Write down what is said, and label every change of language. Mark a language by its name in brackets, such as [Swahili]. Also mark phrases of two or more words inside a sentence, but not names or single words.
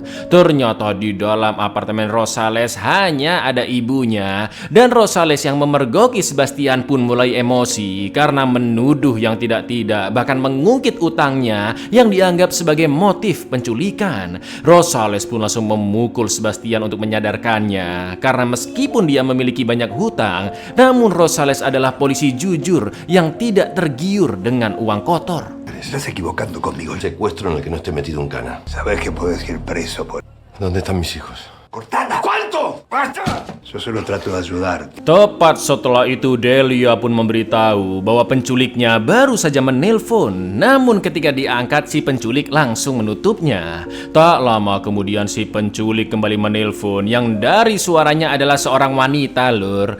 [Indonesian] Ternyata di dalam apartemen Rosales hanya ada ibunya, dan Rosales yang memergoki Sebastian pun mulai emosi karena menuduh yang tidak-tidak, bahkan mengungkit utangnya yang dianggap sebagai motif penculikan. Rosales pun langsung memukul Sebastian untuk menyadarkannya karena meskipun dia memiliki banyak hutang, namun Rosales adalah polisi jujur yang tidak tergiur dengan uang kotor. [Spanish] Estás equivocando conmigo. Secuestro en el que no esté metido un cana. Sabes que podés ir preso por... ¿Dónde están mis hijos? ¡Cortana! ¿Cuánto? ¡Basta! Yo solo trato de ayudarte. [Indonesian] Tepat setelah itu Delia pun memberitahu bahwa penculiknya baru saja menelpon. Namun ketika diangkat si penculik langsung menutupnya. Tak lama kemudian si penculik kembali menelpon yang dari suaranya adalah seorang wanita, Lur.